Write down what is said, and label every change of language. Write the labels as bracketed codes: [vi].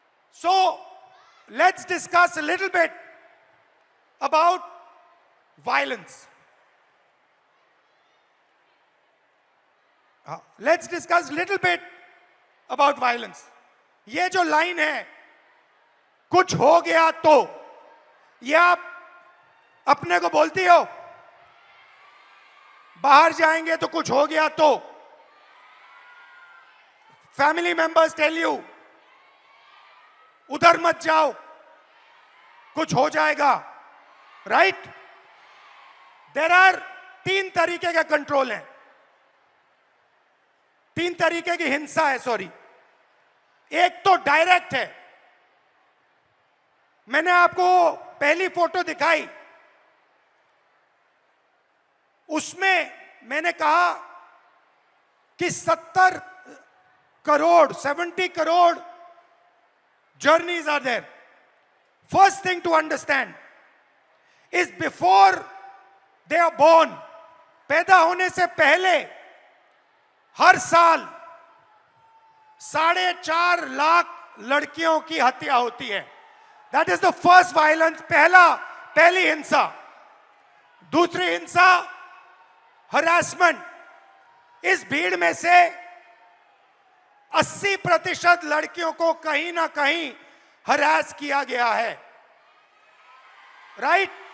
[en] So, let's discuss a little bit about violence. Let's discuss a little bit about violence. [hi] ये जो line है, कुछ हो गया तो, ये आप अपने को बोलती हो? बाहर जाएंगे तो कुछ हो गया तो? [en] Family members tell you, [hi] उधर मत जाओ, कुछ हो जाएगा, right? [en] There are [hi] 3 तरीके का कंट्रोल है, 3 तरीके की हिंसा है, सॉरी. एक तो डायरेक्ट है. मैंने आपको पहली फोटो दिखाई, उसमें मैंने कहा कि [en] 70 crore journeys are there. First thing to understand is before they are born, [hi] पैदा होने से पहले हर साल 4.5 लाख लड़कियों की हत्या होती है। [en] that is the first violence, [hi] पहली हिंसा। दूसरी हिंसा हरासमेंट। इस भीड़ में से 80% लड़कियों को कहीं ना कहीं हरास किया गया है। राइट?